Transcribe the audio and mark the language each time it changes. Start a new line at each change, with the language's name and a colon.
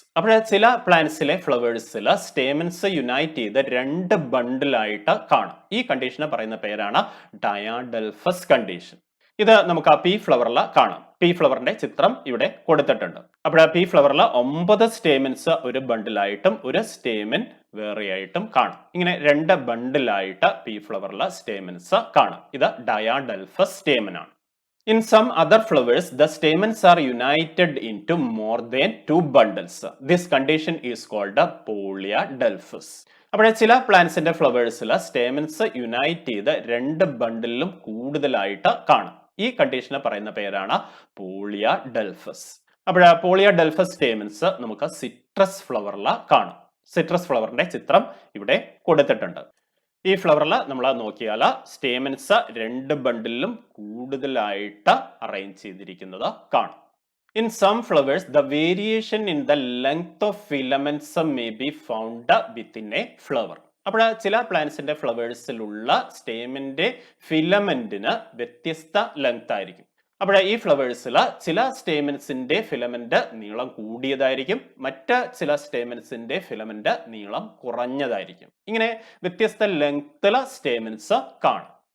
Malayalam: അപ്പോൾ ചില പ്ലാന്റ്സിലെ ഫ്ലവേഴ്സിൽ stamens unite ചെയ്ത് രണ്ട് ബണ്ടിലായിട്ട് കാണും. ഈ കണ്ടീഷന് പറയുന്ന പേരാണ് ഡയാഡൽഫസ് കണ്ടീഷൻ. ഇത് നമുക്ക് പി ഫ്ലവറിൽ കാണാം. പി ഫ്ലവറിന്റെ ചിത്രം ഇവിടെ കൊടുത്തിട്ടുണ്ട്. അപ്പോൾ പി ഫ്ലവറിൽ 9 സ്റ്റേമൻസ് ഒരു ബണ്ടിലായിട്ടും ഒരു സ്റ്റേമൻ വേറെയായിട്ടും കാണാം. ഇങ്ങനെ രണ്ട് ബണ്ടിലായിട്ട് പി ഫ്ലവറിൽ സ്റ്റേമൻസ് കാണാം. ഇത് ഡയാഡൽഫസ് സ്റ്റേമൻ ആണ്.
English: In some other flowers, the stamens are united into more than two bundles. This condition is called a polyadelphous.
Malayalam: അപ്പോൾ ചില പ്ലാന്റ്സിന്റെ ഫ്ലവേഴ്സിൽ സ്റ്റേമൻസ് യുണൈറ്റ് ചെയ്ത് രണ്ട് ബണ്ടിലും കൂടുതലായിട്ട് കാണും. ഈ കണ്ടീഷനെ പറയുന്ന പേരാണ് പോളിയാഡെൽഫസ്. അപ്പോൾ പോളിയാഡെൽഫസ് സ്റ്റേമൻസ് നമുക്ക് സിട്രസ് ഫ്ലവറിൽ കാണും. സിട്രസ് ഫ്ലവറിന്റെ ചിത്രം ഇവിടെ കൊടുത്തിട്ടുണ്ട്. ഈ ഫ്ലവറിൽ നമ്മൾ നോക്കിയാൽ സ്റ്റേമൻസ് രണ്ട് ബണ്ടിലും കൂടുതലായിട്ട് അറേഞ്ച് ചെയ്തിരിക്കുന്നത് കാണും.
English: In some flowers, the variation in the length of filaments may be found within a flower.
Malayalam: അപ്പോൾ ചില പ്ലാന്റ്സിന്റെ ഫ്ലവേഴ്സിലുള്ള സ്റ്റേമിന്റെ ഫിലമെന്റിന് വ്യത്യസ്ത ലെങ്ത് ആയിരിക്കും. അപ്പോൾ ഈ ഫ്ലവേഴ്സിൽ ചില സ്റ്റേമൻസിന്റെ ഫിലമെന്റ് നീളം കൂടിയതായിരിക്കും, മറ്റ് ചില സ്റ്റേമൻസിന്റെ ഫിലമെന്റ് നീളം കുറഞ്ഞതായിരിക്കും. ഇങ്ങനെ വ്യത്യസ്ത ലെങ്ത്തിലെ സ്റ്റേമൻസ് കാണും.